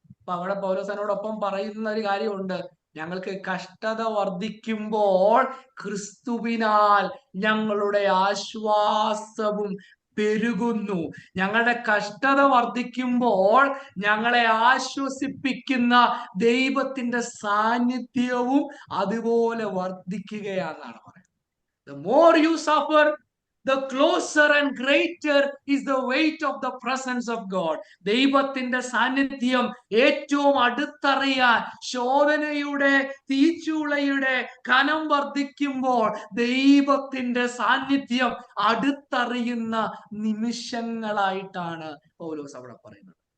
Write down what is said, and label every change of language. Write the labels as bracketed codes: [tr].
[ml] അപ്പൊ അവിടെ പൗലോസിനോടൊപ്പം പറയുന്ന ഒരു കാര്യമുണ്ട്, ഞങ്ങൾക്ക് കഷ്ടത വർദ്ധിക്കുമ്പോൾ ക്രിസ്തുവിനാൽ ഞങ്ങളുടെ ആശ്വാസവും പെരുകുന്നു. ഞങ്ങളുടെ കഷ്ടത വർദ്ധിക്കുമ്പോൾ ഞങ്ങളെ ആശ്വസിപ്പിക്കുന്ന ദൈവത്തിന്റെ സാന്നിധ്യവും അതുപോലെ വർദ്ധിക്കുകയാണെന്നാണ് പറയുന്നത്. [en] The more you suffer, the closer and greater is the weight of the presence of God. [ml] ദൈവത്തിന്റെ സാന്നിധ്യം ഏറ്റവും അടുത്തറിയാൻ, ശോധനയുടെ തീച്ചൂളയുടെ കനം വർദ്ധിക്കുമ്പോൾ ദൈവത്തിന്റെ സാന്നിധ്യം അടുത്തറിയുന്ന നിമിഷങ്ങളായിട്ടാണ് പൗലോസ് അവിടെ പറയുന്നത്.